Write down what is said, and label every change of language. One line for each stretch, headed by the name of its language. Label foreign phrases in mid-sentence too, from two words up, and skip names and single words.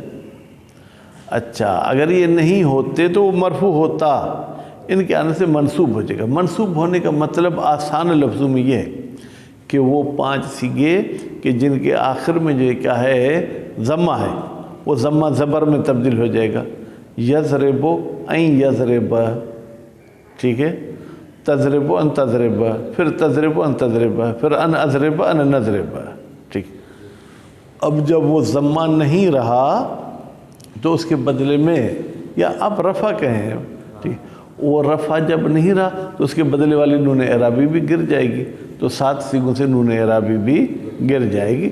Urdu: اچھا، اگر یہ نہیں ہوتے تو وہ مرفوع ہوتا، ان کے آنے سے منصوب ہو جائے گا۔ منصوب ہونے کا مطلب آسان لفظوں میں یہ ہے کہ وہ 5 صیغے کہ جن کے آخر میں جو کیا ہے ضمہ ہے، وہ ضمہ زبر میں تبدیل ہو جائے گا،
Arabic: يضربُ أن يضربَ,
Urdu: ٹھیک ہے,
Arabic: تضربُ أن تضربَ، پھر تضربُ أن تضربَ، پھر أن أضربَ أن نضربَ,
Urdu: ठीक। اب جب وہ ضمہ نہیں رہا تو اس کے بدلے میں، یا آپ رفع کہیں، ٹھیک، وہ رفع جب نہیں رہا تو اس کے بدلے والی نون اعرابی بھی گر جائے گی، تو 7 صیغوں سے نون اعرابی بھی گر جائے گی.